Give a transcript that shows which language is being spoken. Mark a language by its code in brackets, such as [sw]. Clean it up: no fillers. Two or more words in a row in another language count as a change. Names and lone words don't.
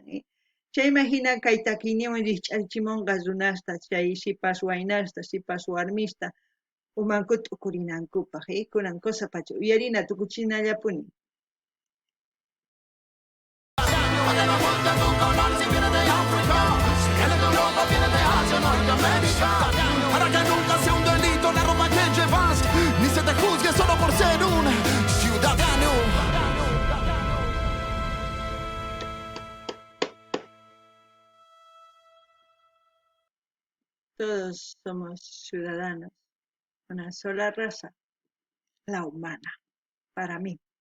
[qu] Chayman hina kay takiyninwan rikch'achimunqa runasta, chay sipas waynasta, sipas warmista, umanku t'ukurinankupaq, kunan kusapacha uyarina tukuchinallapuni. [es] Para que no juzguen tu color si viene de África, si viene de Europa, viene de Asia o Norteamérica, para que nunca sea un delito la ropa que llevas, ni se te juzgue solo por ser un ciudadano. Todos somos ciudadanos, una sola raza, la humana, para mí.